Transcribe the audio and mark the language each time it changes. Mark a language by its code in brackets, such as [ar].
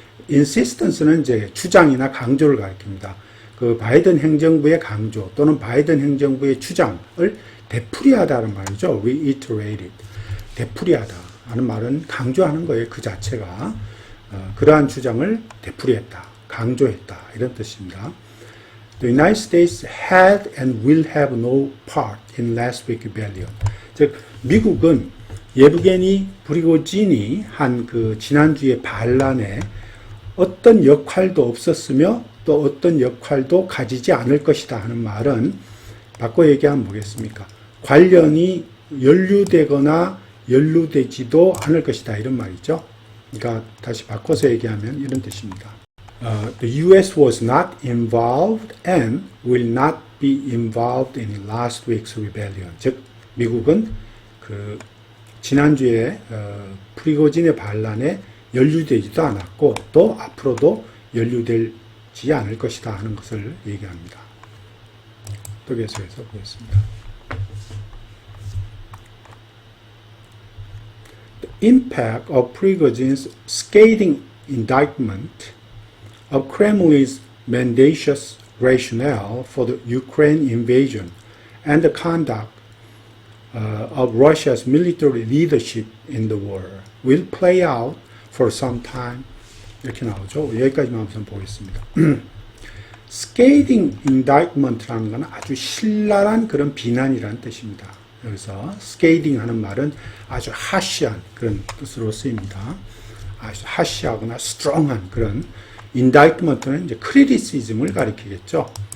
[ko] insistence는 이제 주장이나 강조를 가리킵니다. 그 바이든 행정부의 강조 또는 바이든 행정부의 주장을 되풀이하다는 말이죠. [en] reiterated. [ko] 되풀이하다 하는 말은 강조하는 거예요. 그 자체가. 그러한 주장을 되풀이했다. 강조했다. 이런 뜻입니다. [en] The United States had and will have no part in last week's rebellion. [ko] 즉, 미국은 예브게니 프리고진이 한 그 지난주의 반란에 어떤 역할도 없었으며 또 어떤 역할도 가지지 않을 것이다 하는 말은 바꿔 얘기하면 뭐겠습니까? 관련이 연루되거나 연루되지도 않을 것이다 이런 말이죠. 그러니까 다시 바꿔서 얘기하면 이런 뜻입니다. [en] The U.S. was not involved and will not be involved in last week's rebellion. [ko] 즉 미국은 그 지난주에 프리고진의 반란에 연루되지도 않았고 또 앞으로도 연루되지 않을 것이다 하는 것을 얘기합니다. 또 계속해서 보겠습니다. [en] The impact of Prigozhin's scathing indictment of Kremlin's mendacious rationale for the Ukraine invasion and the conduct of Russia's military leadership in the war will play out for some time. [ko] 이렇게 나오죠. 여기까지만 한번 보겠습니다. scathing indictment라는 건 아주 신랄한 그런 비난이라는 뜻입니다. 여기서 scathing 하는 말은 아주 harsh한 그런 뜻으로 쓰입니다. 아주 harsh하거나 strong한 그런 indictment는 이제 criticism을 가리키겠죠.